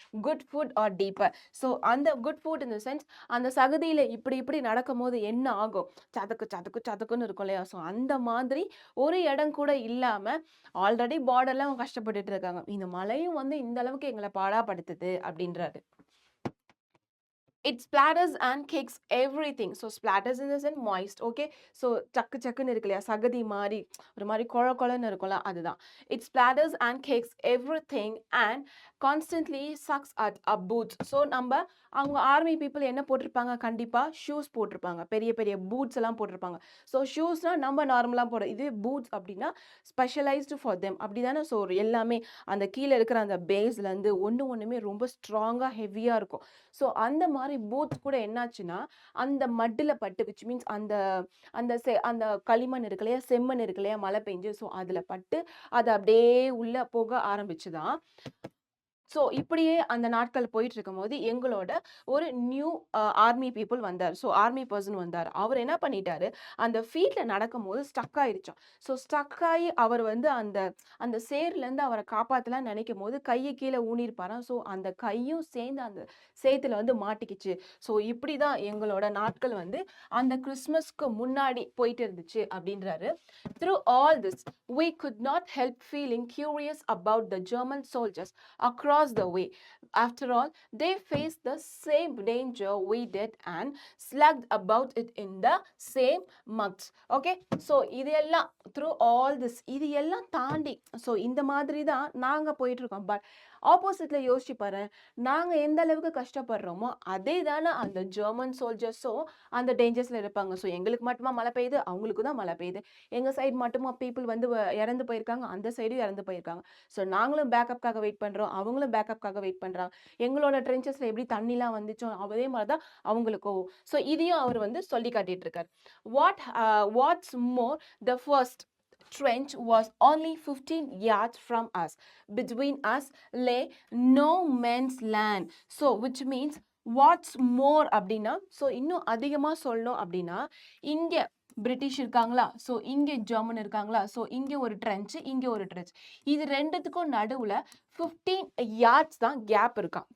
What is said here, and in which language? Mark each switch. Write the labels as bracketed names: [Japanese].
[English] Good food are deeper. [Tamil] So அந்த good food இந்த sense அந்த சகதியில இப்படி நடக்கும் போது என்ன ஆகும், சதக்குன்னு இருக்கும் இல்லையா? ஸோ அந்த மாதிரி ஒரு இடம் கூட இல்லாம ஆல்ரெடி பார்டர்லாம் கஷ்டப்பட்டுட்டு இருக்காங்க. இந்த மழையும் வந்து இந்த அளவுக்கு எங்களை பாடாப்படுத்துது அப்படின்றாரு. [English] It splatters and kicks everything. So splatters in the sense moist. Okay. [Tamil] So சக்குன்னு இருக்கு இல்லையா, சகதி மாதிரி ஒரு மாதிரி கொழன்னு இருக்கும்ல, அதுதான். [English] It splatters and kicks everything and constantly sucks at our boots. [Tamil] So அவங்க ஆர்மி பீப்புள் என்ன போட்டிருப்பாங்க, கண்டிப்பா ஷூஸ் போட்டிருப்பாங்க, பெரிய பூட்ஸ் எல்லாம் போட்டிருப்பாங்க. ஸோ ஷூஸ்னா நம்ம நார்மலாக போடுற, இது பூட்ஸ் அப்படின்னா [English] specialised for them [Tamil] அப்படிதானே. ஸோ எல்லாமே அந்த கீழே இருக்கிற அந்த பேஸ்லேருந்து ஒன்றுமே ரொம்ப ஸ்ட்ராங்காக ஹெவியாக இருக்கும். ஸோ அந்த மாதிரி மாதிரி பூத் கூட என்னாச்சுன்னா அந்த மட்டில் பட்டு விச் மீன்ஸ் அந்த அந்த அந்த களிமண் இருக்கு இல்லையா, செம்மண் இருக்கு இல்லையா, மழை பெஞ்சு, ஸோ அதில் பட்டு அது அப்படியே உள்ள போக ஆரம்பிச்சுதான். ஸோ இப்படியே அந்த நாட்கள் போயிட்டு இருக்கும்போது எங்களோட ஒரு நியூ ஆர்மி பீப்புள் வந்தார். ஸோ ஆர்மி பர்சன் வந்தார். அவர் என்ன பண்ணிட்டாரு, அந்த ஃபீல்டில் நடக்கும்போது ஸ்டக் ஆயிடுச்சோம். ஸோ ஸ்டக் ஆகி அவர் வந்து அந்த அந்த சேர்லேருந்து அவரை காப்பாற்றலாம்னு நினைக்கும் போது கையை கீழே ஊனிருப்பாராம். ஸோ அந்த கையும் சேர்ந்து அந்த சேத்துல வந்து மாட்டிக்கிச்சு. ஸோ இப்படி தான் எங்களோட நாட்கள் வந்து அந்த கிறிஸ்மஸ்க்கு முன்னாடி போயிட்டு இருந்துச்சு அப்படின்றாரு. [English] Through all this, we could not help feeling curious about the German soldiers across the way. After all, they faced the same danger we did and slugged about it in the same months. [Tamil] Okay, so இதெல்லாம் [English] through all this, [Tamil] இது எல்லாம் தாண்டி, so இந்த மாதிரி தான் நாங்கள் போயிட்டு இருக்கோம். பட் ஆப்போசிட்ல யோசிச்சு பாரு, நாங்கள் எந்த அளவுக்கு கஷ்டப்படுறோமோ அதே தானே அந்த ஜெர்மன் சோல்ஜர்ஸும் அந்த டேஞ்சர்ஸ்ல இருப்பாங்க. ஸோ எங்களுக்கு மட்டுமா மழை பெய்யுது, அவங்களுக்கு தான் மழை பெய்யுது. எங்கள் சைடு மட்டுமா பீப்புள் வந்து இறந்து போயிருக்காங்க, அந்த சைடும் இறந்து போயிருக்காங்க. ஸோ நாங்களும் பேக்கப்காக வெயிட் பண்ணுறோம், அவங்களும் பேக்கப்காக வெயிட் பண்ணுறாங்க. எங்களோட ட்ரென்ச்சஸில் எப்படி தண்ணிலாம் வந்துச்சோ அதே மாதிரி தான் அவங்களுக்கும். ஸோ இதையும் அவர் வந்து சொல்லி காட்டிட்டு இருக்கார். [English] What's more, the first trench was only 15 yards from us. Between us lay no man's land. [Tamil] So which means [English] what's more [Tamil] அப்படின்னா, ஸோ இன்னும் அதிகமாக சொல்லணும் அப்படின்னா, இங்கே பிரிட்டிஷ் இருக்காங்களா, ஸோ இங்கே ஜெர்மன் இருக்காங்களா, ஸோ இங்கே ஒரு ட்ரென்ச், இங்கே ஒரு ட்ரென்ச், இது ரெண்டுத்துக்கும் நடுவில் 15 yards தான் கேப் இருக்கான்.